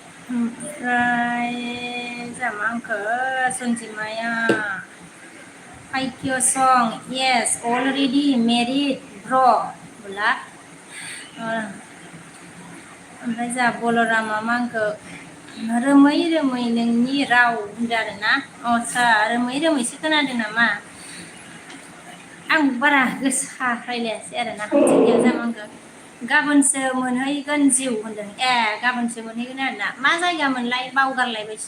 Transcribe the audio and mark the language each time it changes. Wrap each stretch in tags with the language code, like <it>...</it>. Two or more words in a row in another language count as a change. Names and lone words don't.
<brx>ओमफ्राय जोंहा मा होनखो सन्जिमाया</brx> <en>Like your song, yes, already married, bro.</en> <brx>बोला ओमफ्राय जोंहा बलरामा मा होनखो रोमै रोमै नोंनि राव होनदों आरोना आस्सा रोमै रोमैसो खोनादों नामा आं बारा गोसा रायलायासै आरोना जोंनिया जामा होनखो गाबोनसो मोनहैगोन जिउ होनदों ए गाबोनसो मोनहैगोन आरोना मा जायगा मोनलाय बावगारलायबायसो</brx>